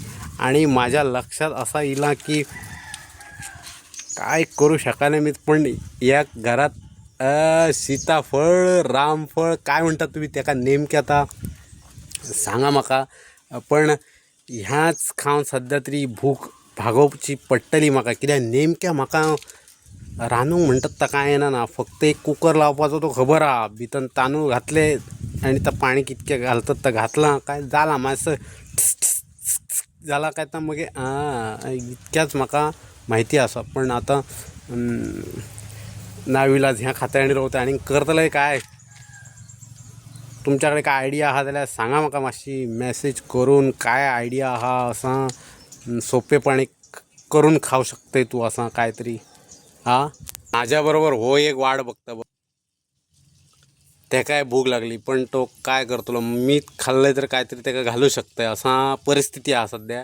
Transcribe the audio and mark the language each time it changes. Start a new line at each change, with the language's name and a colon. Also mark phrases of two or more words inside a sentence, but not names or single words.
Konkani: आणि माझ्या लक्षात असा येईल की काय करू शकाने मी. पण या घरात सीताफळ रामफळ काय म्हणतात तुम्ही त्याका नेमक्या आता सांगा माका. पण ह्याच खाऊन सध्या तरी भूक भागोवची पडटली म्हाका. कित्याक नेमक्या म्हाका रांदूंक म्हणटात ता काय येना ना. फक्त एक कुकर लावपाचो तो खबर हा. भितर तांदूळ घातले आणि त्या पाणी कितके घालतात तर घातला काय जाला मातसं झाला काय तर मग इतक्याच म्हाका माहिती असा. पण आता नाविलाज ह्या खात्याने रावता आणि करतले काय. तुमच्याकडे काय आयडिया आहा जाल्यार सांगा म्हाका मातशी मॅसेज करून. काय आयडिया आहा असा सोपेपणे करून खाऊ शकते तू असा काहीतरी.
Marathi: हा माझ्याबरोबर हो एक वाट बघता बघ.
Konkani: ते काय भूक लागली पण तो काय करतलो.
Marathi: मी खाल्लंय तर काहीतरी त्याला घालू शकतंय असा परिस्थिती आहे सध्या.